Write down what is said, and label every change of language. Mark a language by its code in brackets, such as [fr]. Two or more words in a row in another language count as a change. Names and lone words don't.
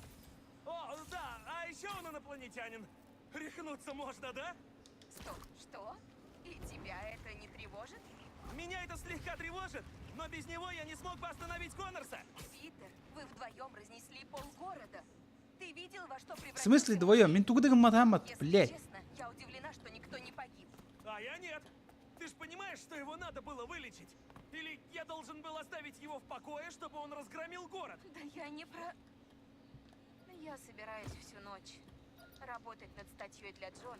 [ru] О, да, а еще он инопланетянин. Рехнуться можно, да? Стоп, что? И тебя это не тревожит? Меня это слегка тревожит, но без него я не смог бы остановить Коннорса. Питер, вы вдвоем разнесли полгорода. Ты видел, во что В превратился? смысле вдвоем? Мен тугдыгы матамат, Если блядь. честно, я удивлена, что никто не погиб. А я нет. Ты ж понимаешь, что его надо было вылечить? Или я должен был оставить его в покое, чтобы он разгромил город? Да я не про... Я собираюсь всю ночь работать над статьей для Джона.